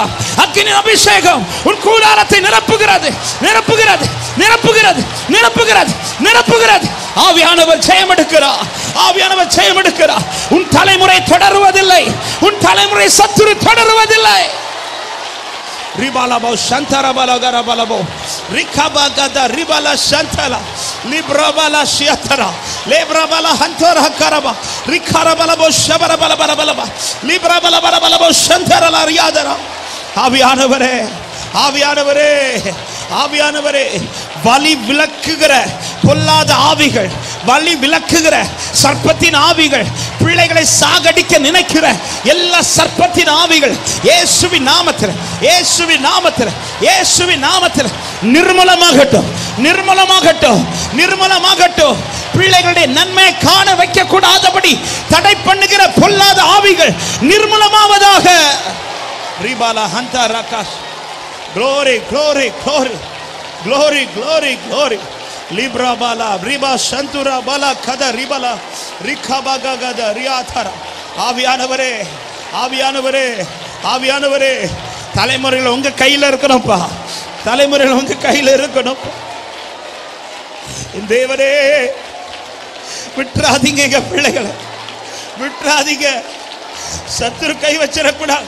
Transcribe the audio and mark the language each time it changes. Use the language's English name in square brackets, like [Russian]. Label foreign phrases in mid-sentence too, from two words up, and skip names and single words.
[Tamil] அக்கினியின் அபிஷேகம் உன் கூடாரத்தை நிரப்புகிறது நிரப்புகிறது நிரப்புகிறது நிரப்புகிறது நிரப்புகிறது. ஆவியானவர் ஜெயம் எடுக்கிறார். ஆவியானவர் ஜெயம் எடுக்கிறார். உன் தலைமுறை தொடருவதில்லை. உன் தலைமுறை சத்துரு தொடருவதில்லை. ribalabo shantara balagara balabo rikabagada ribala shantala librabala shiatara lebrabala hantara karaba rikarabalabo shabara balaba librabala balabo shantara la riyadara ஆவியானவரே ஆவியானவரே ஆவியானவரே வலி விலக்குகிற பொல்லாத ஆவிகள், வலி விலக்குகிற சர்ப்பத்தின் ஆவிகள், பிள்ளைகளை சாகடிக்க நினைக்கிற எல்லா சர்ப்பத்தின் ஆவிகள் இயேசுவின் நாமத்தில், இயேசுவின் நாமத்தில், இயேசுவின் நாமத்தில் நிர்மூலமாகட்டும், நிர்மூலமாகட்டும், நிர்மூலமாகட்டும். பிள்ளைகளுடைய நன்மையை காண வைக்க கூடாதபடி தடை பண்ணுகிற பொல்லாத ஆவிகள் நிர்மூலமாவதாக. ரிபாலா ஹந்தா ரகாஷ் [English] glory glory glory glory glory glory libra bala riba shantura bala kada ribala rikhabaga gada riyathara [Tamil] ஆவியானவரே ஆவியானவரே ஆவியானவரே தலைமுறையில் உங்க கையில இருக்கணும்ப்பா, தலைமுறையில் உங்க கையில இருக்கணும். தேவரே விட்டுறாதீங்க, எங்க பிள்ளைகளை விட்டுறாதீங்க, சத்துரு கை வச்சிடக்கூடாது.